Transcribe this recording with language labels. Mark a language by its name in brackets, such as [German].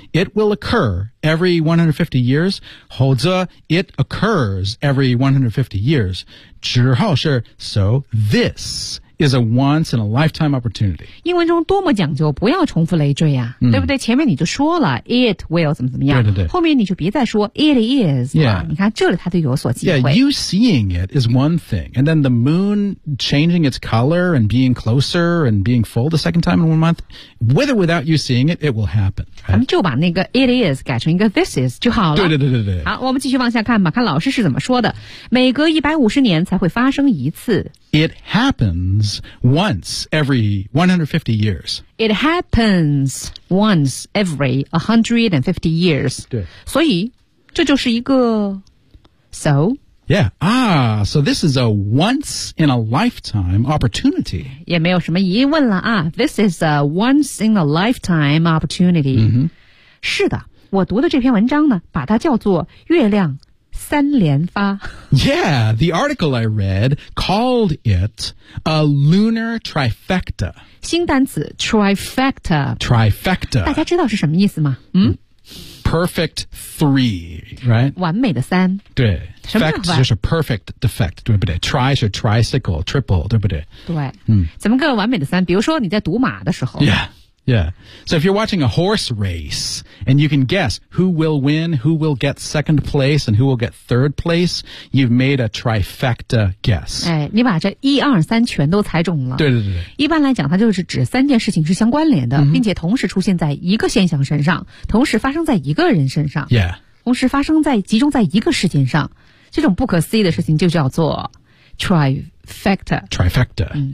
[English] It will occur every 150 years, [Chinese] 或者 [English] it occurs every 150 years, [Chinese] 之后是 [English] so this. Is a once in a lifetime opportunity. [Chinese] 英文中多么讲究，不要重复累赘呀、啊嗯，对不对？前面你就说了 [English] it will [Chinese] 怎么怎么样，对对对，后面你就别再说 [English] it is [Chinese] 了、 [English] yeah. [Chinese] 你看这里它就有所机会。 [English] Yeah, you seeing it is one thing, and then the moon changing its color and being closer and being full the second time in 1 month, with or without you seeing it, it will happen. [Chinese] 咱们就把那个 it is 改成一个 this is 就好了。对对对对对。好，我们继续往下看吧，看老师是怎么说的。每隔150年才会发生一次。 [English] It happens once every 150 years. It happens once every 150 years. [Chinese] 对。所以这就是一个 so. [English] Yeah. Ah, so this is a once in a lifetime opportunity. [Chinese] 也没有什么疑问了啊。 [English] This is a once in a lifetime opportunity.、 Mm-hmm. [Chinese] 是的我读的这篇文章呢把它叫做月亮。三连发 [English] Yeah, the article I read called it a lunar trifecta. [Chinese] 新单词 trifecta. [English] Trifecta. [Chinese] 大家知道是什么意思吗？嗯。 [English] Perfect three, right? [Chinese] 完美的三。对。Fect 就是 perfect defect, 对不对 ?Tri 是 tricycle, triple, 对不对对。嗯。怎么个完美的三比如说你在赌马的时候。 [English] Yeah. Yeah. So if you're watching a horse race and you can guess who will win, who will get second place, and who will get third place, you've made a trifecta guess. [Chinese] 哎，你把这一二三全都猜中了。对对对。一般来讲，它就是指三件事情是相关联的、mm-hmm. 并且同时出现在一个现象身上同时发生在一个人身上。 [English] Yeah. [Chinese] 同时发生在集中在一个事情上。这种不可思议的事情就叫做 trifecta. Trifecta、